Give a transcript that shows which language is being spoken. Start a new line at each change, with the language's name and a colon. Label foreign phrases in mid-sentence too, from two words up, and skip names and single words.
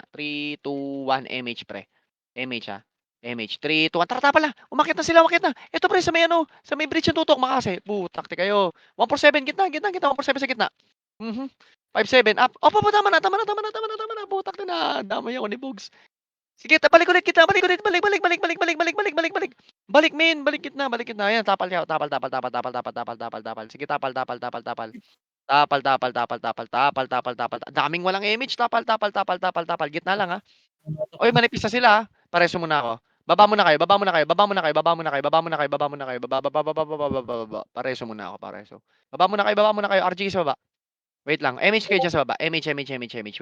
Filipino: 3, 2, 1. MH, pre. MH, ha. MH. 3, 2, 1. Tara, tapal na. Umakit na sila. Umakit na. Ito, pre. Sa may ano. Sa may bridge yung tutok. Makase. Takti kayo. 1-4-7. Gitna, gitna, gitna. 1-4-7 sa gitna. 5-7. Up. Oh, tama na, tama na, tama na, tama na, tama na. Putak na. Damay ako ni Bugs. Sige, balik ulit kita, balik ulit, balik, balik, balik, balik, balik, balik, balik, balik, balik. Balik, men, balik kita, balik kita. Ayan, tapal niya, tapal, tapal, tapal, tapal, tapal, tapal, tapal, tapal. Sige, tapal, tapal, tapal, tapal. Tapal, tapal, tapal, tapal, tapal, tapal, tapal. Daming walang image, tapal, tapal, tapal, tapal, tapal. Gitna lang, ha. Oy, manipis na sila, ha. Pareso muna ako. Baba muna kayo, baba muna kayo, baba muna kayo, baba muna kayo, baba muna kayo, baba muna kayo, baba, baba, baba, baba, baba, baba. Pareso muna ako, pareso. Baba muna kayo, baba muna kayo. RG sa baba. Wait lang, MH kayo dyan sa baba. MH.